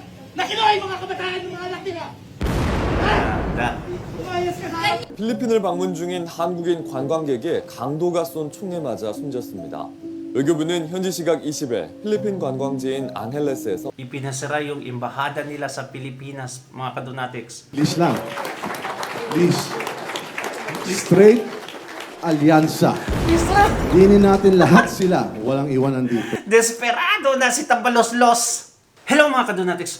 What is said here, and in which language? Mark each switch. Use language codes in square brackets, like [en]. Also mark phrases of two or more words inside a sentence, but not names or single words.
[tl] na kinuha yung mga kabataan ng mga anak nila. Ha? Umayos ka na. [ko] 필리핀을 방문 중인 한국인 관광객이 강도가 쏜 총에 맞아 숨졌습니다. 외교부는 현지 시각 20일 필리핀 관광지인 앙헬레스에서 [tl] Ipinasara yung embahada nila sa Pilipinas, mga kadonatics. Please lang. Please. Straight alyansa. Dinin natin lahat sila. Walang iwanan dito. Desperado na si Tambaloslos. Hello mga kadonatics.